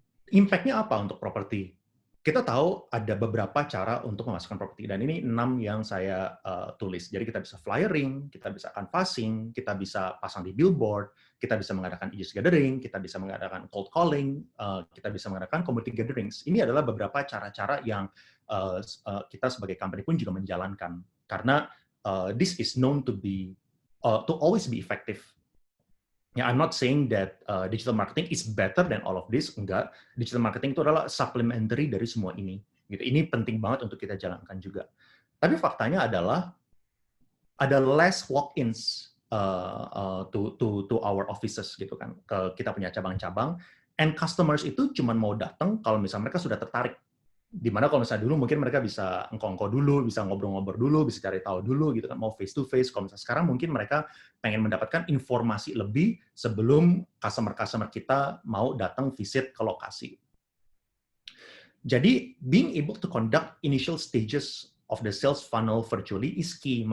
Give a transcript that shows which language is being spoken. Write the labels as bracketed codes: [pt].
[id] Impact-nya apa untuk properti? Kita tahu ada beberapa cara untuk memasukkan properti, dan ini 6 yang saya tulis. Jadi kita bisa flyering, kita bisa canvassing, kita bisa pasang di billboard, kita bisa mengadakan e-just gathering, kita bisa mengadakan cold calling, kita bisa mengadakan community gatherings. Ini adalah beberapa cara-cara yang kita sebagai company pun juga menjalankan. [en] Karena this is known to be to always be effective. Ya, I'm not saying that digital marketing is better than all of this. [id] Enggak. Digital marketing itu adalah supplementary dari semua ini. Gitu. Ini penting banget untuk kita jalankan juga. Tapi faktanya adalah ada [en] less walk-ins to our offices [id] gitu kan. Kita punya cabang-cabang, and customers itu cuma mau datang kalau misalnya mereka sudah tertarik. Dimana kalau misalnya dulu mungkin mereka bisa engko-engko dulu, bisa ngobrol-ngobrol dulu, bisa cari tahu dulu gitu kan, mau face to face. Kalau misalnya sekarang mungkin mereka pengen mendapatkan informasi lebih sebelum customer-customer kita mau datang visit ke lokasi. [en] Jadi being able to conduct initial stages of the sales funnel virtually is key.